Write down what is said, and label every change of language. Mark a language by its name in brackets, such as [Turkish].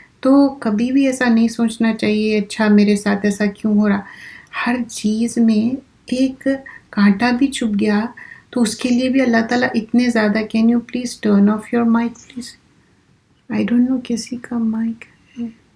[Urdu] تو کبھی بھی ایسا نہیں سوچنا چاہیے اچھا میرے ساتھ ایسا کیوں ہو رہا. ہر چیز میں ایک کانٹا بھی چھپ گیا تو اس کے لیے بھی اللہ تعالیٰ اتنے زیادہ. [English] Can you please turn off your mic please. I don't know [Urdu] کسی کا مائک ہے.